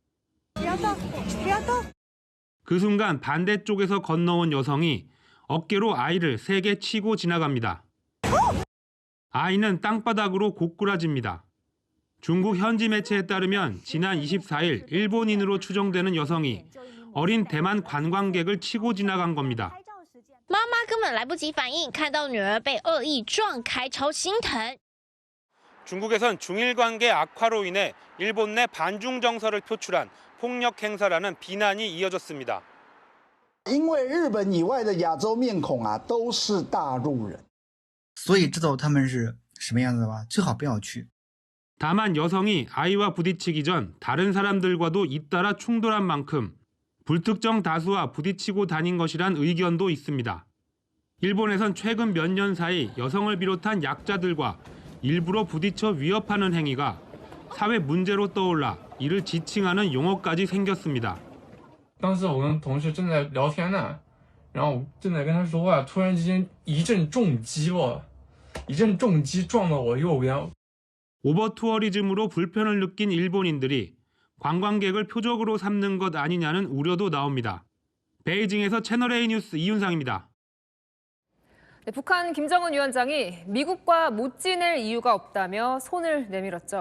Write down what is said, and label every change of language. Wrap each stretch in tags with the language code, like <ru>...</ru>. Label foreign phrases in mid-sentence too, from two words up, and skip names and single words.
<ko>그 순간 반대쪽에서 건너온 여성이 어깨로 아이를 세게 치고 지나갑니다. 아이는 땅바닥으로 고꾸라집니다. 중국 현지 매체에 따르면 지난 24일 일본인으로 추정되는 여성이 어린 대만 관광객을 치고 지나간 겁니다.</ko> <zh>妈妈根本来不及反应，看到女儿被恶意撞开，超心疼。</zh> <ko>중국에선 중일 관계 악화로 인해 일본 내 반중 정서를 표출한 폭력 행사라는 비난이 이어졌습니다.</ko> <zh>因为日本以外的亚洲面孔啊都是大陆人，所以知道他们是什么样子吧，最好不要去。</zh> <ko>다만 여성이 아이와 부딪히기 전 다른 사람들과도 잇따라 충돌한 만큼 불특정 다수와 부딪히고 다닌 것이란 의견도 있습니다. 일본에선 최근 몇 년 사이 여성을 비롯한 약자들과 일부러 부딪혀 위협하는 행위가 사회 문제로 떠올라 이를 지칭하는 용어까지 생겼습니다.</ko> <zh>当时我跟同事正在聊天呢，然后正在跟他说话，突然之间一阵重击撞到我右边。</zh> <ko>오버투어리즘으로 불편을 느낀 일본인들이 관광객을 표적으로 삼는 것 아니냐는 우려도 나옵니다. 베이징에서 채널A 뉴스 이윤상입니다. 네, 북한 김정은 위원장이 미국과 못 지낼 이유가 없다며 손을 내밀었죠.</ko>